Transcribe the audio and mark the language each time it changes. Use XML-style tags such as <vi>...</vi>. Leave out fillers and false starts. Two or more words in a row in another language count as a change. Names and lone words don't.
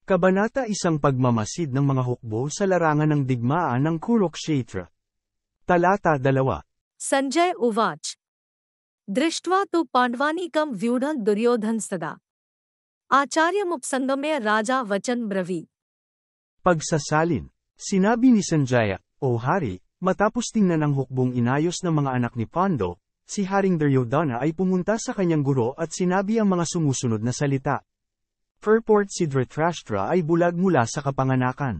<tl>Kabanata 1 Pagmamasid ng mga hukbo sa larangan ng digmaan ng Kurukshetra. Talata 2.</tl> <sa>संजय उवाच दृष्ट्वा तु पाण्डवानीकं व्यूढं दुर्योधन सदा आचार्यमुपसंगम्य राजा वचन ब्रवीत्.</sa> <tl>Pagsasalin. Sinabi ni Sanjaya, O Hari, matapos tingnan ang hukbong inayos ng mga anak ni Pando, si Haring Duryodhana ay pumunta sa kanyang guro at sinabi ang mga sumusunod na salita. Purport si Dhritarashtra ay bulag mula sa kapanganakan.</tl>